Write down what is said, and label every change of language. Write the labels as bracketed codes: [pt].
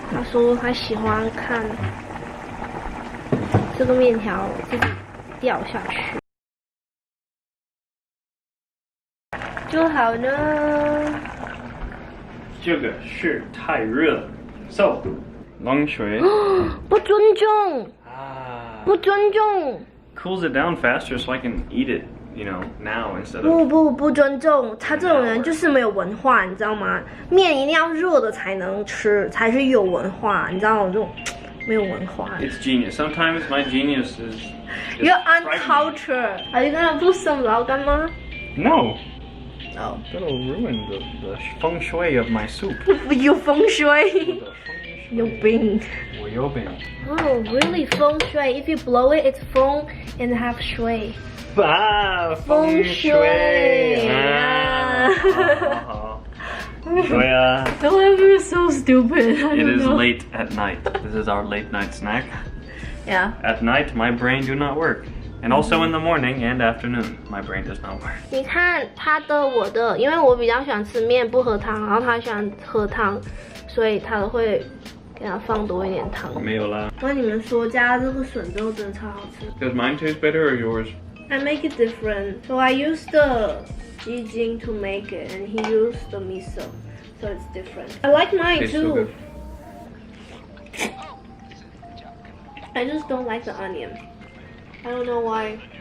[zh] 他说他喜欢看这个面条自己掉下去就好呢。这个是太热了 ，so 冷水不尊重不尊重。 [en] Cools it down faster so I can eat it you know, now instead of. [zh] 不尊重他这种人就是没有文化，你知道吗？面一定要热的才能吃，才是有文化，你知道我这种没有文化。 [en] It's genius. Sometimes my genius is You're uncultured. Are you gonna put some 老干妈 No. Oh. That'll ruin the feng shui of my soup. [zh] 有风水，有病。我有病。 [en] Oh, really 风水 If you blow it, it's 风 and have 水。啊， [zh] 风水啊！好。对啊。 [en] Don't ever so stupid. It is late at night. This is our late night snack. Yeah. At night, my brain do not work. And also in the morning and afternoon, my brain does not work. [zh] 你看他的我的，因为我比较喜欢吃面不喝汤，然后他喜欢喝汤，所以他会给他放多一点汤。没有啦。那你们说加这个笋之后真的超好吃。 [en] Does mine taste better or yours? I make it different. So I use the 鸡精 to make it, and he used the miso, so it's different. I like mine Tastes too. so good. I just don't like the onion. I don't know why.